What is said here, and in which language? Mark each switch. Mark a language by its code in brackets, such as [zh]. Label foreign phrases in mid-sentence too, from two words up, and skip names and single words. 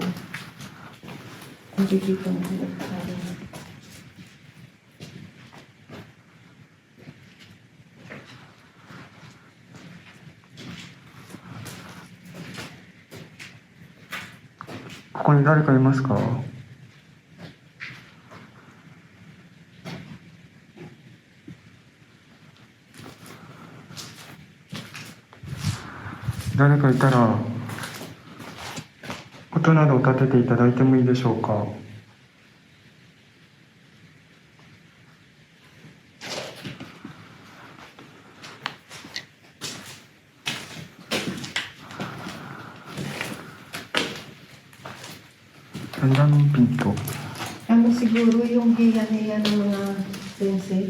[tl] Hindi dito ang gulat parang. [ja] Ko に誰かいますか? 誰かいたら音などを立てていただいてもいいでしょうか? [tl] Ang daming pinto. Ano siguro yung hiya-hiya ng mga sensei?